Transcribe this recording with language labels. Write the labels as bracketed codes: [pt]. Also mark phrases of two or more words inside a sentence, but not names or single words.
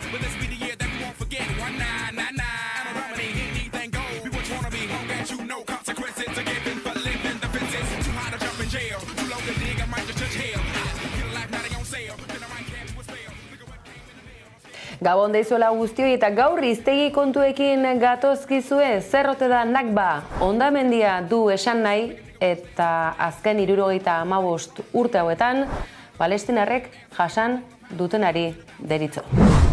[en] But this be the year that we won't forget. 1999. I'm a remedy, anything goes. We would wanna be home as you know. Consequences are given for living the fences. Too high to jump in jail. Too low to dig, I might just touch hell. Get a life, now they on sale. Then I might catch you a spell. Look at what came in the mail. [eu] Gabon deizuela guztioi eta gaur hiztegi kontuekin gatozkizue zer ote da Nakba. Hondamendia du esan nahi eta azken 75 urte hauetan Palestinarrek jasan dutenari deritzo.